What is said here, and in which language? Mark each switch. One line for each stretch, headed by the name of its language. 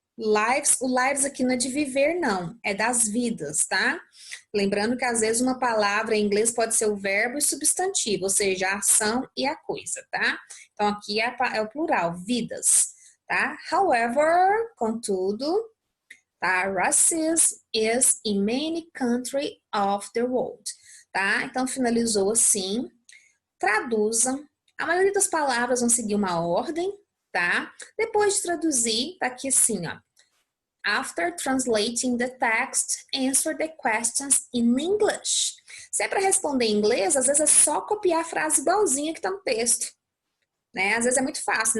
Portuguese: Lives, o lives aqui não é de viver, não. É das vidas, tá? Lembrando que às vezes uma palavra em inglês pode ser o verbo e substantivo, ou seja, a ação e a coisa, tá? Então aqui é o plural, vidas, tá? However, contudo, tá?
English: Racism is in many countries of the world, tá?
Portuguese: Então finalizou assim. Traduza. A maioria das palavras vão seguir uma ordem, tá? Depois de traduzir, tá aqui assim, ó.
English: After translating the text, answer the questions in English.
Portuguese: Se é para responder em inglês, às vezes é só copiar a frase igualzinha que está no texto, né? Às vezes é muito fácil.